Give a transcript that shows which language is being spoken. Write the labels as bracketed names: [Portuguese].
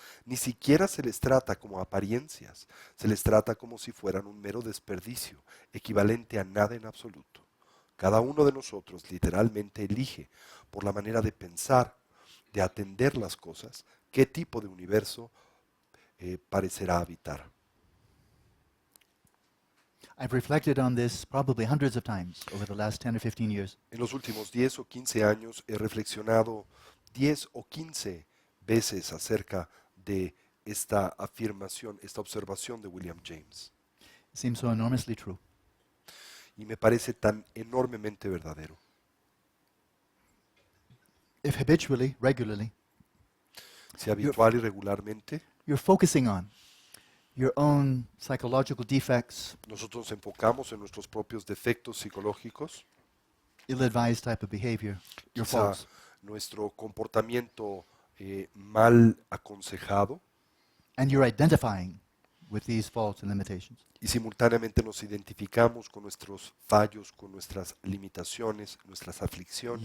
[Spanish] Ni siquiera se les trata como apariencias, se les trata como si fueran un mero desperdicio, equivalente a nada en absoluto. Cada uno de nosotros literalmente elige, por la manera de pensar, de atender las cosas, qué tipo de universo parecerá habitar. [English] I've reflected on this probably hundreds of times over the last 10 or 15 years. [Spanish] En los últimos 10 o 15 años he reflexionado 10 o 15 veces acerca de esta afirmación, esta observación de William James. [English] It seems so enormously true. [Spanish] Y me parece tan enormemente verdadero. [English] If habitually, regularly, [Spanish] Si habitual y regularmente [English] you're focusing on your own psychological defects, [Spanish] nosotros nos enfocamos en nuestros propios defectos psicológicos, [English] ill-advised type of behavior, your [Spanish] quizá [English] faults, [Spanish] nuestro comportamiento mal aconsejado, [English] and you're identifying with these faults and limitations, [Spanish] y simultáneamente nos identificamos con nuestros fallos, con nuestras limitaciones, nuestras aflicciones,